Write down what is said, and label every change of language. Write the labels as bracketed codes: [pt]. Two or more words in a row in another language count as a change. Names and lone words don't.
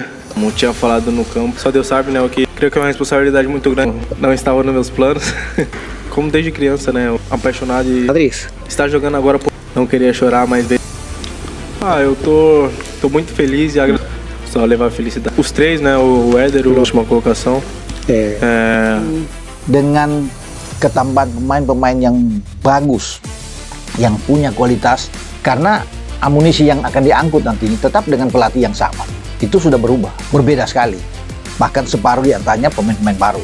[pt] Como tinha falado no campo, só Deus sabe, né? O que creio que é uma responsabilidade muito grande. Não estava nos meus planos. Como desde criança, né? Apaixonado e estar jogando agora, não queria chorar, mas eu tô muito feliz e só levar felicidade. Os três, né? O Éder, a última colocação. [id] Dengan ketambahan pemain-pemain yang bagus, yang punya kualitas, karena amunisi yang akan diangkut nanti tetap dengan pelatih yang sama. Itu sudah berubah, berbeda sekali. Bahkan separuh di antaranya pemain-pemain baru.